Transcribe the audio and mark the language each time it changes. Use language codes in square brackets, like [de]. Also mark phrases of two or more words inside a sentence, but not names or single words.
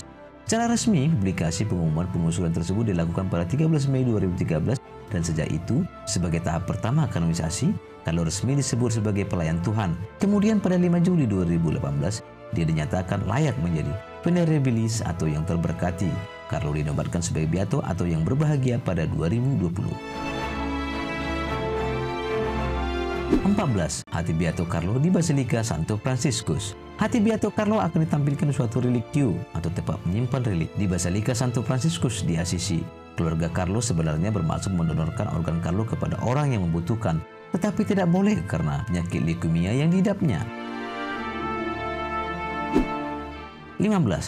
[id] Secara resmi, publikasi pengumuman pengusulan tersebut dilakukan pada 13 Mei 2013, dan sejak itu, sebagai tahap pertama kanonisasi, Carlo resmi disebut sebagai pelayan Tuhan. Kemudian pada 5 Juli 2018, dia dinyatakan layak menjadi venerabilis atau yang terberkati. Carlo dinobatkan sebagai beato atau yang berbahagia pada 2020. 14. Hati Beato Carlo di Basilika Santo Franciscus. Hati Beato Carlo akan ditampilkan suatu relikvio atau tempat menyimpan relik di Basilika Santo Franciscus di Assisi. Keluarga Carlo sebenarnya bermaksud mendonorkan organ Carlo kepada orang yang membutuhkan, tetapi tidak boleh karena penyakit leukemia yang diidapnya. 15.